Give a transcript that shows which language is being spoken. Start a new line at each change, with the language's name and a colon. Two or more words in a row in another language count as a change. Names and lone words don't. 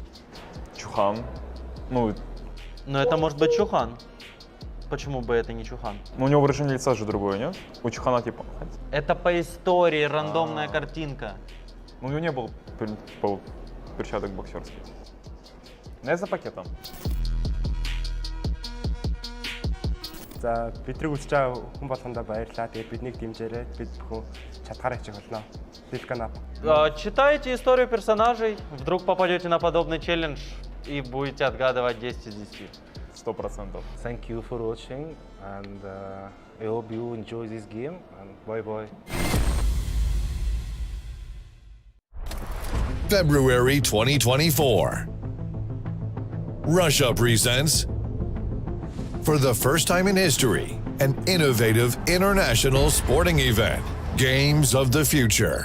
Russian: Чухан. Ну, Ну, это может быть Чухан. Почему бы это не Чухан? у него выражение лица же другое, нет? У Чухана типа. Это по истории рандомная картинка. Ну, у него не было перчаток боксерских. Не за пакетом.
Mongolian: За бидрийг үзэж байгаа хүн болгондоо баярлалаа. Тэгээд биднийг дэмжээрэй. Бид бүхэн чадхаараа хичээх болно. Лилgun.
Russian: Читайте историю персонажей, вдруг попадете на подобный челлендж и будете отгадывать 10 из 10. 100%.
English: Thank you for watching and I hope you enjoy this game and bye. February 2024. Russia presents, for the first time in history, an innovative international sporting event, Games of the Future.